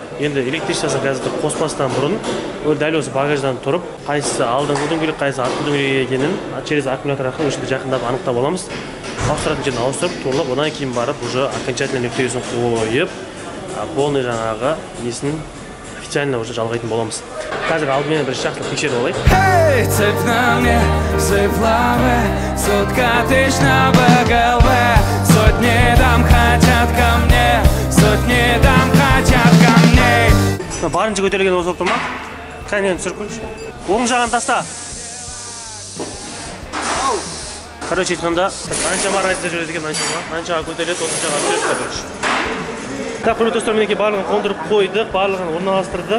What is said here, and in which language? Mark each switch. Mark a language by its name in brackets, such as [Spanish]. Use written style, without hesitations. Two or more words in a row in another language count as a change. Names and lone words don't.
[Kazakh] Енді электричествосын қазір қоспастан бұрын дәл осы багаждан тұрып, қайсысы алдыңғы дөңгелек, қайсысы артқы дөңгелек екенін [Russian] через аккумулятор [Kazakh] арқылы өшінде жақындап анықтап аламыз. Ауыстыратын жерін ауыстырып, туралап, одан кейін барып [Russian] уже окончательно [Kazakh] нүктесін қойып, полный жаңағы несін [Russian] официально уже [Kazakh] жалғайтын боламыз. Қазір алдымен бір жақсылық тексеріп алайық. [Russian] Эй, цепь на мне, цепь-лавы, сутка тысяч на БГЛВ, сотни дам хотят ко мне, сотни дам хотят ко мне. [Kazakh] Барынша көтерілген осы болып тұр ма? Кәнені түсіріп қойшы. Оң жағын таста. Короче айтқанда, аншама разница жүреді екен аншаға көтеріледі, осыншаға түсіріп қойшы. Так, құрметті достар, мінекей барлығын қондырып қойдық, барлығын орналастырдық.